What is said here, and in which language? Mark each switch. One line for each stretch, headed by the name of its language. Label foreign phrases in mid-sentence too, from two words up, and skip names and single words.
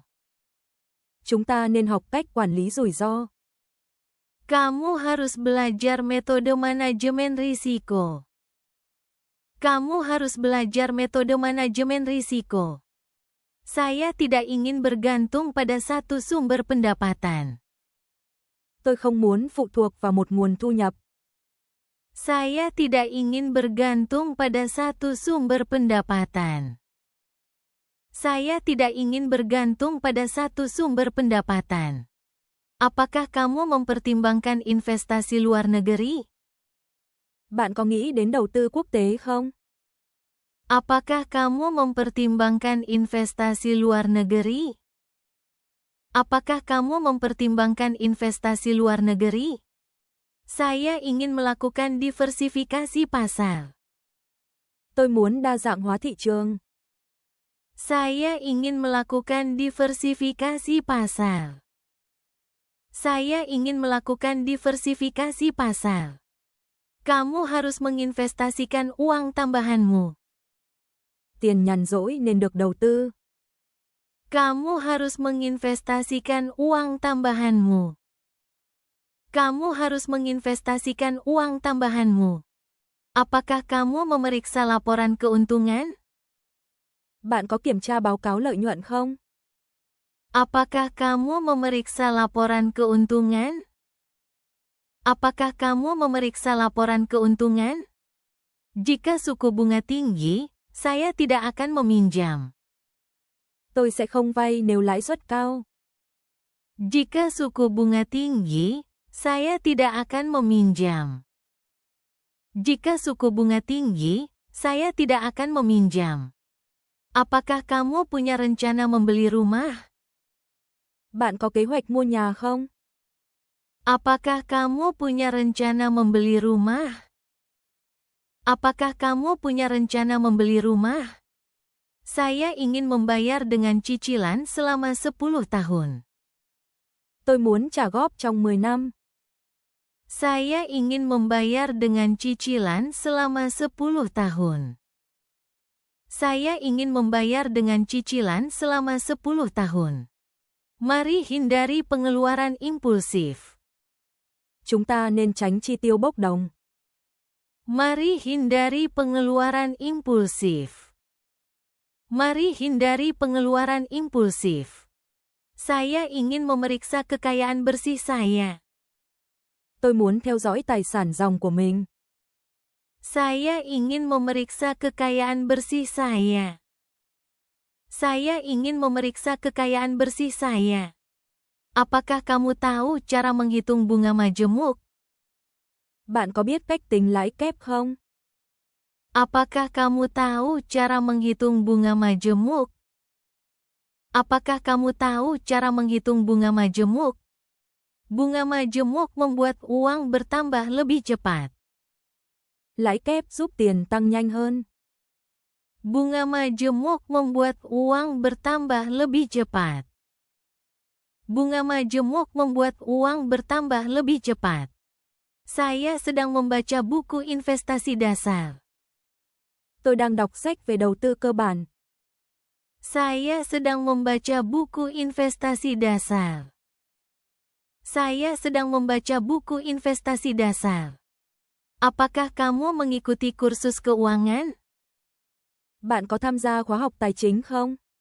Vietnamese: Chúng ta nên học cách quản lý rủi ro.
Indonesian: Kamu harus belajar metode manajemen risiko. Kamu harus belajar metode manajemen risiko. Saya tidak ingin bergantung pada satu sumber pendapatan.
Vietnamese: Tôi không muốn phụ thuộc vào một nguồn thu nhập.
Indonesian: Saya tidak ingin bergantung pada satu sumber pendapatan. Saya tidak ingin bergantung pada satu sumber pendapatan. Apakah kamu mempertimbangkan investasi luar negeri?
Vietnamese: Bạn có nghĩ đến đầu tư quốc tế không?
Indonesian: Apakah kamu mempertimbangkan investasi luar negeri? Apakah kamu mempertimbangkan investasi luar negeri? Saya ingin melakukan diversifikasi pasar.
Vietnamese: Tôi muốn đa dạng hóa thị trường.
Indonesian: Saya ingin melakukan diversifikasi pasar. Saya ingin melakukan diversifikasi pasar. Kamu harus menginvestasikan uang tambahanmu.
Vietnamese: Tiền nhàn rỗi nên được đầu tư.
Indonesian: Kamu harus menginvestasikan uang tambahanmu. Kamu harus menginvestasikan uang tambahanmu. Apakah kamu memeriksa laporan keuntungan?
Vietnamese: Bạn có kiểm tra báo cáo lợi nhuận không?
Indonesian: Apakah kamu memeriksa laporan keuntungan? Apakah kamu memeriksa laporan keuntungan? Jika suku bunga tinggi, saya tidak akan meminjam.
Vietnamese: Tôi sẽ không vay nếu lãi suất cao.
Indonesian: Jika suku bunga tinggi, saya tidak akan meminjam. Jika suku bunga tinggi, saya tidak akan meminjam. Apakah kamu punya rencana membeli rumah?
Vietnamese: Bạn có kế hoạch mua nhà không?
Indonesian: Apakah kamu punya rencana membeli rumah? Apakah kamu punya rencana membeli rumah? Saya ingin membayar dengan cicilan selama 10 tahun.
Vietnamese: Tôi muốn trả góp trong 10 năm.
Indonesian: Saya ingin membayar dengan cicilan selama 10 tahun. Saya ingin membayar dengan cicilan selama 10 tahun. Mari hindari pengeluaran impulsif.
Vietnamese: Chúng ta nên tránh chi tiêu bốc đồng.
Indonesian: Mari hindari pengeluaran impulsif. Mari hindari pengeluaran impulsif. Saya ingin memeriksa kekayaan bersih saya.
Vietnamese: Tôi muốn theo dõi tài sản ròng của mình.
Indonesian: Saya ingin memeriksa kekayaan bersih saya. Saya ingin memeriksa kekayaan bersih saya. Apakah kamu tahu cara menghitung bunga majemuk?
Vietnamese: Bạn có biết cách tính lãi kép không?
Indonesian: Apakah kamu tahu cara menghitung bunga majemuk? Apakah kamu tahu cara menghitung bunga majemuk? Bunga majemuk membuat uang bertambah lebih cepat.
Vietnamese: Lãi kép giúp tiền tăng nhanh hơn.
Indonesian: Bunga majemuk membuat uang bertambah lebih cepat. Bunga majemuk membuat uang bertambah lebih cepat. Saya sedang membaca buku investasi dasar.
Vietnamese: Tôi đang đọc sách về đầu tư cơ bản.
Indonesian: Saya sedang membaca buku investasi dasar. Saya sedang membaca buku investasi dasar. Apakah kamu mengikuti kursus keuangan?
Vietnamese: Bạn có tham gia khóa học tài chính không?